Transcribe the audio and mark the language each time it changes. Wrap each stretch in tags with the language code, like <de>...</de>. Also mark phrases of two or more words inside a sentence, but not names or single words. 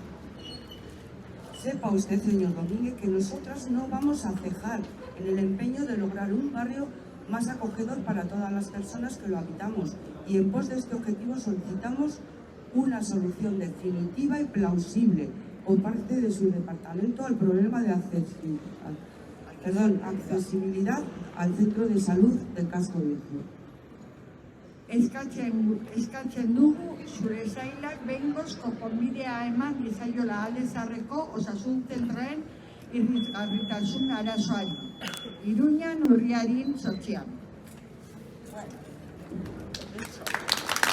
<es>Sepa usted, señor Domínguez, que nosotras no vamos a cejar en el empeño de lograr un barrio más acogedor para todas las personas que lo habitamos, y en pos de este objetivo solicitamos una solución definitiva y plausible por parte de su departamento al problema de accesibilidad al centro de salud del casco viejo.</es> <eu>eskatzen dugu zure sailak behingoz konponbidea eman dizaiola alde zaharreko osasun zentroen irisgarritasun arazoari. Iruñan urriaren 8.</eu>